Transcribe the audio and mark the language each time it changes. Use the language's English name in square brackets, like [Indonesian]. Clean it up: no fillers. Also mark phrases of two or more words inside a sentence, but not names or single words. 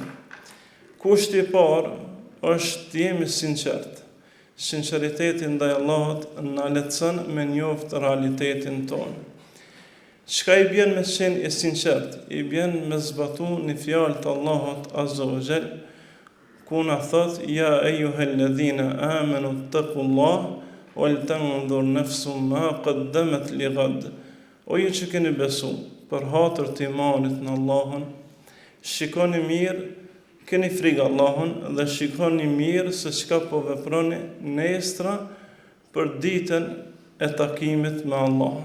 [Albanian] Kushti i parë është të jemi sinqert. Sinqeriteti ndaj Allahut na lehtëson me njoft realitetin tonë. Çka i bjen me qenë i sinqert? I bjen me zbatu një fjalë të Allahut [Arabic] عز وجل, [Albanian] ku na thot: [Arabic] يا أيها الذين آمنوا اتقوا الله ولتنظر نفس ما قدمت لغد. [Albanian] O ju që keni besu, për hatër të imanit në Allahun, shikoni mirë, keni frikë Allahun dhe shikoni mirë se çka po veproni nestra për ditën e takimit me Allahun.